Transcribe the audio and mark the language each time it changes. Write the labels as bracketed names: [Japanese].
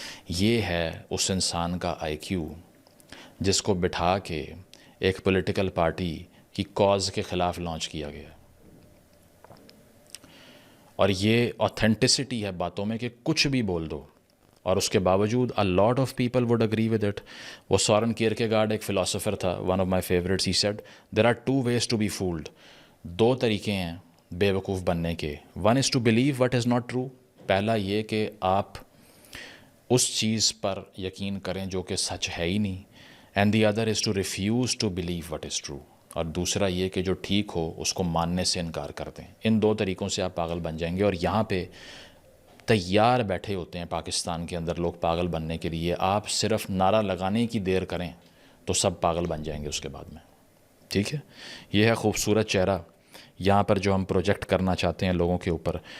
[Urdu] یہ ہے اس انسان کا IQ جس کو بٹھا کے ایک پولیٹیکل پارٹی کی کاز کے خلاف لانچ کیا گیا. اور یہ آتھینٹسٹی ہے باتوں میں کہ کچھ بھی بول دو اور اس کے باوجود [English] a lot of people would agree with it. [Urdu] وہ سورن کیرکیگارڈ ایک فلاسفر تھا, [English] one of my favorites. He said there are 2 ways to be fooled. [Urdu] 2 طریقے ہیں بے وقوف بننے کے. [English] One is to believe what is not true. [Urdu] پہلا یہ کہ آپ اس چیز پر یقین کریں جو کہ سچ ہے ہی نہیں. [English] And the other is to refuse to believe what is true. [Urdu] اور دوسرا یہ کہ جو ٹھیک ہو اس کو ماننے سے انکار کر دیں. ان 2 طریقوں سے آپ پاگل بن جائیں گے. اور یہاں پہ تیار بیٹھے ہوتے ہیں پاکستان کے اندر لوگ پاگل بننے کے لیے. آپ صرف نعرہ لگانے کی دیر کریں تو سب پاگل بن جائیں گے اس کے بعد میں. ٹھیک ہے, یہ ہے خوبصورت چہرہ یہاں پر جو ہم پروجیکٹ کرنا چاہتے ہیں لوگوں کے اوپر.